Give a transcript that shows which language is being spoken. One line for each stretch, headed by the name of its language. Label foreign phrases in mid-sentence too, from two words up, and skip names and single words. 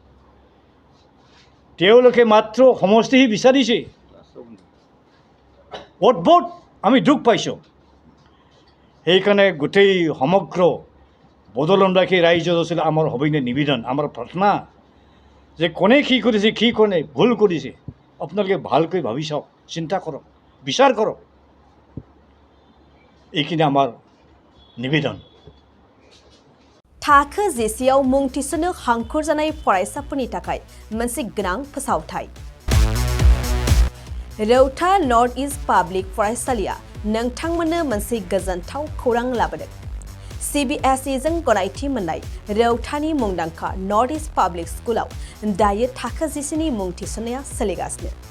Assamese: তেওঁলোকে মাত্ৰ সমষ্টিহি বিচাৰিছে অদ্ভুত আমি দুখ পাইছোঁ সেইকাৰণে গোটেই সমগ্ৰ বদলনবাসী ৰাইজৰ আছিল আমাৰ সবিনয় নিবেদন আমাৰ প্ৰাৰ্থনা যে কোনে কি কৰিছে কি কোনে ভুল কৰিছে আপোনালোকে ভালকৈ ভাবি চাওক চিন্তা কৰক বিচাৰ কৰক এইখিনি আমাৰ নিবেদन
Bodo: थाखो जेसेयाव मुं थिसननो हांखुर जानाय फरायसाफोरनि थाखाय मोनसे गोनां फोसावथाय रौता नर्थ इस्ट पाब्लिक फरायसालिया नोंथांमोननो मोनसे गोजोनथाव खौरां लाबोदों CBSE जों गनायथि मोननाय रौतानि मुंदांखा नर्थ इस्ट पाब्लिक स्कुलाव दायो थाखो जिसेनि मुं थिसननाया सोलिगासिनो